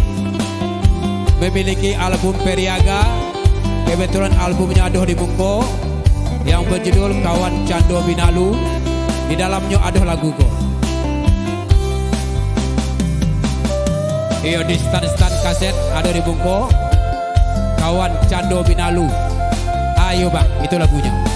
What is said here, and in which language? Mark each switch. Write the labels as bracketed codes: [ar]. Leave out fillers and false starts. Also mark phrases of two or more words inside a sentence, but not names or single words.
[id] memiliki album Periaga, kebetulan albumnya ada di Bungko yang berjudul Kawan Cando Binalu, di dalamnya ada lagu kok. [min] Iyo, di stand-stand kaset ada di Bungko Kawan Cando Binalu. Ayo bang, itu lagunya.